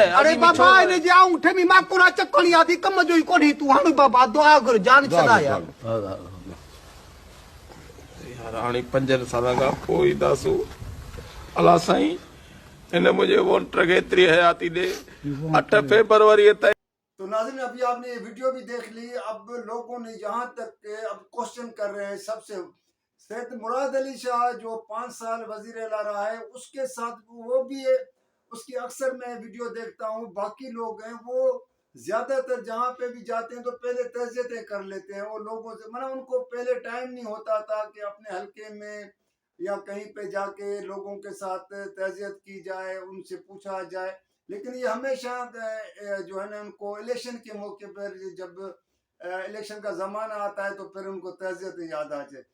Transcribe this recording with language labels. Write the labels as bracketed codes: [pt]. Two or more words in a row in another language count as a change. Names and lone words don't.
[sd] अरे बाबा हिन जे आऊंठे में माकुरा चकणी आहे, कम जो ई कोन्हे, तूं हाणे बाबा दुआ घुर, जान छॾा यार। हाणे 5 सालनि खां पोइ ईंदासूं, अलाह साईं हिन मुंहिंजे वोटर खे एतिरी हयाती ॾे 8 फरवरी ताईं। [ur] تو ناظرین ابھی آپ نے یہ ویڈیو بھی دیکھ لی، اب لوگوں نے یہاں تک اب کوشچن کر رہے ہیں سب سے، سید مراد علی شاہ جو 5 سال وزیر اعلیٰ رہا ہے، اس کے ساتھ وہ بھی ہے، اس کی اکثر میں ویڈیو دیکھتا ہوں، باقی لوگ ہیں وہ زیادہ تر جہاں پہ بھی جاتے ہیں تو پہلے تعزیتیں کر لیتے ہیں، اور لوگوں سے ان کو پہلے ٹائم نہیں ہوتا تھا کہ اپنے حلقے میں یا کہیں پہ جا کے لوگوں کے ساتھ تعزیت کی جائے، ان سے پوچھا جائے، لیکن یہ ہمیشہ جو ہے نا ان کو الیکشن کے موقع پر جب الیکشن کا زمانہ آتا ہے تو پھر ان کو تعزیت یاد آ جائے۔